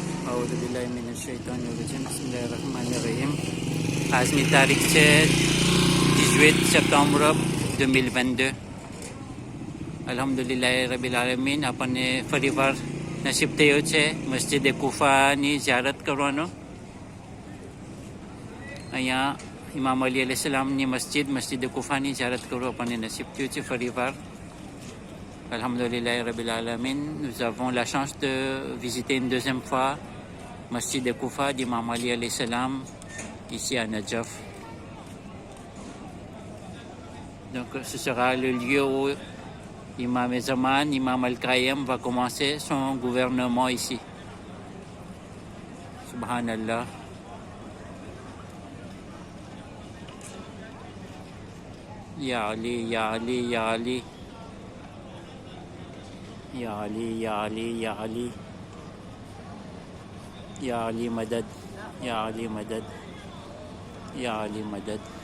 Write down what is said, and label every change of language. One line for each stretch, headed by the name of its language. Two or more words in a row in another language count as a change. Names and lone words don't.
Arabic: أعوذ بالله من الشيطان الرجيم بسم الله الرحمن الرحیم.
Gujarati: આજની તારીખ છે 18 સપ્ટેમ્બર 2022.
Arabic: الحمد لله رب العالمين.
Gujarati: આપણને ફરીવાર નસીબ થયો છે મસ્જિદ કુફાની ઝિયારત કરવાનો. અહીંયા ઇમામ અલી અલૈહિસ્સલામની મસ્જિદ કુફાની ઝિયારત કરવો આપણને નસીબ થયું છે ફરીવાર.
Arabic: الحمد لله رب العالمين.
French: Nous avons la chance de visiter une deuxième fois Masjid de Koufa d'Imam Ali
Arabic: عليه السلام
French: ici à Najaf. Donc ce sera le lieu où Imam Zaman, Imam Al-Qayyim va commencer son gouvernement ici.
Arabic: سبحان الله. يا علي، يا علي، يا علي. يا علي، يا علي، يا علي. يا علي مدد، يا علي مدد، يا علي مدد.